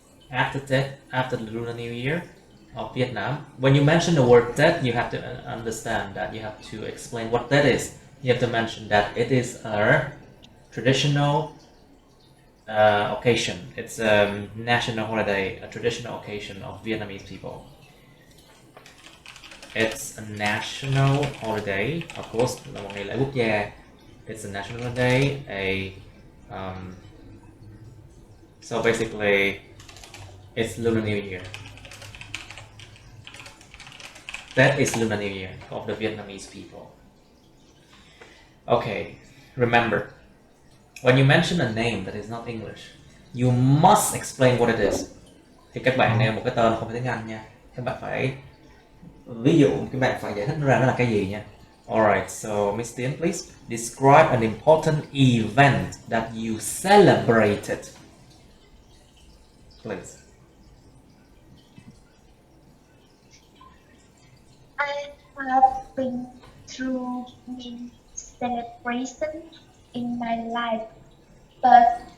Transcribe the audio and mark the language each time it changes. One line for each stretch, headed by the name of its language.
English: After Tet, after the Lunar New Year of Vietnam, when you mention the word Tet, you have to understand that you have to explain what that is. You have to mention that it is a traditional occasion. It's a national holiday, a traditional occasion of Vietnamese people. It's a national holiday, of course,
Vietnamese: là một ngày lễ quốc gia.
English: It's a national holiday, so basically, it's Lunar New Year. That is Lunar New Year of the Vietnamese people. Okay, remember, when you mention a name that is not English, you must explain what it is.
Vietnamese: Thì các bạn nêu một cái tên không phải tiếng Anh nha. Các bạn phải ví dụ các bạn phải giải thích ra nó là cái gì nha.
English: Alright, so Miss Tiến, please describe an important event that you celebrated. Please. I have been through many celebrations in my life, but